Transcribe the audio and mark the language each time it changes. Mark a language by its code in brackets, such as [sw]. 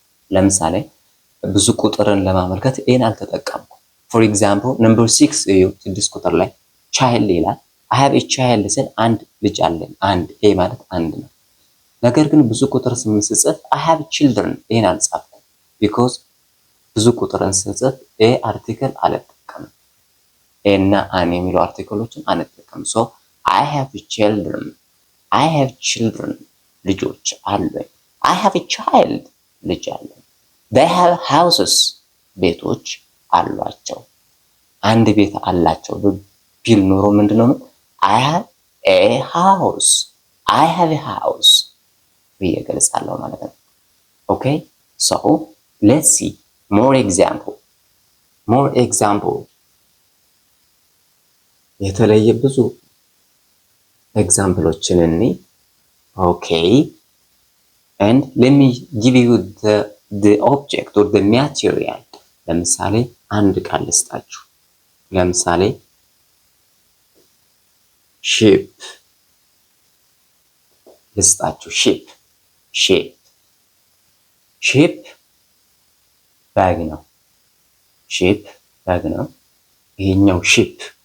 [am] ለምሳሌ ብዙ ቁጥርን ለማመልከት ኤን አልተጠቀምኩም። [en] for example number 6 [am] እዩ 6 ቁጥር ላይ child ይላል። [en] I have a child [am] ስል አንድ ልጅ አለኝ። አንድ ኤ ማለት አንድ ነው። ነገር ግን ብዙ ቁጥር ስጽፍ [en] I have children [am] ኤን አልጻፍኩም because ብዙ ቁጥርን ስጽፍ ኤ አርቲክል አልጠቀምም። ኤ እና አን የሚሉ አርቲክሎችን አንጠቀምም። [en] so I have children. I have children. [am] ልጆች አሉኝ። [en] I have a child. [am] ልጅ አለኝ። [en] They have houses. [am] ቤቶች አሏቸው። አንድ ቤት አላቸው ቢል ኖሮ ምንድነው? [en] I have a house. I have a house [am] ብዬ ገልጻለሁ ማለት ነው። [en] Okay? So let's see more example. More example. [am] የተለየ ብዙ ኤግዛምፕሎችን እኔ [en] okay, and let me give you the object or the material. [am] ለምሳሌ አንድ ቃል ልስጣችሁ። ለምሳሌ sheep ልስጣችሁ። sheep በግ ነው። sheep በግ ነው። ይሄኛው sheep